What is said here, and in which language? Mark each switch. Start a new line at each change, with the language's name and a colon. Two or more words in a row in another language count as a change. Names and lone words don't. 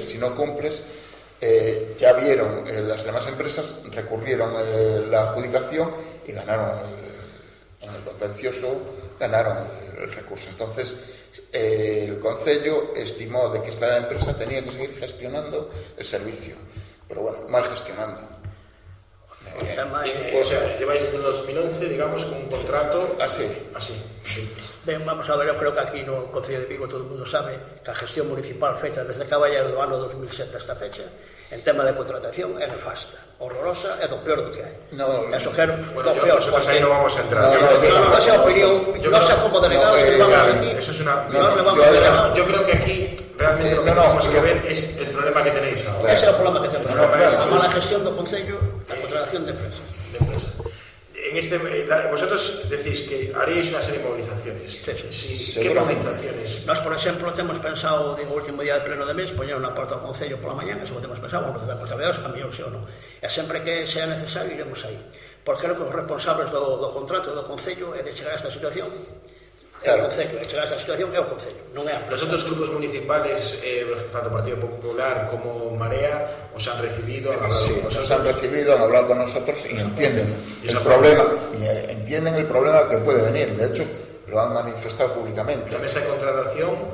Spanish: Si no cumples, ya vieron, las demás empresas recurrieron la adjudicación y ganaron en el contencioso, ganaron el recurso. Entonces el Concello estimó de que esta empresa tenía que seguir gestionando el servicio, pero bueno, mal gestionando. O sea, lleváis desde el 2011, digamos, con un contrato así.
Galician: Ben, vamos a ver, eu creo que aquí no Concello de Vigo todo o mundo sabe que a gestión municipal feita desde Caballero do ano 2007 a esta fecha en tema de contratación é nefasta, horrorosa, é do peor do que hai. Eso quero,
Spanish: bueno, nosotros ahí no vamos a entrar.
Galician: Nosa opinión, nosa como delegados que vamos aquí,
Spanish: yo creo que aquí realmente lo que tenemos que ver es el problema que tenéis ahora.
Galician: Ese é o problema que tenemos, a mala gestión do Concello, a contratación de empresas.
Spanish: Vosotros decís que haríais una serie de movilizaciones. ¿Qué movilizaciones?
Galician: Nós, por exemplo, temos pensado, digo, o último día de pleno de mes, poñer unha porta ao Concello pola mañá, eso temos pensado, nos damos traballadores, a mellor se ou non. E sempre que sea necesario, iremos aí. Porque creo que os responsables do contrato do Concello é de chegar a esta situación. Claro. O Concello, chegar a esta situación é o Concello, non é a empresa.
Spanish: Los otros grupos municipales, tanto Partido Popular como Marea, os han recibido, han hablado sí, con vosotros. Nos han recibido, han hablado con nosotros y entienden el problema, que puede venir. De hecho, lo han manifestado públicamente. La mesa de contratación.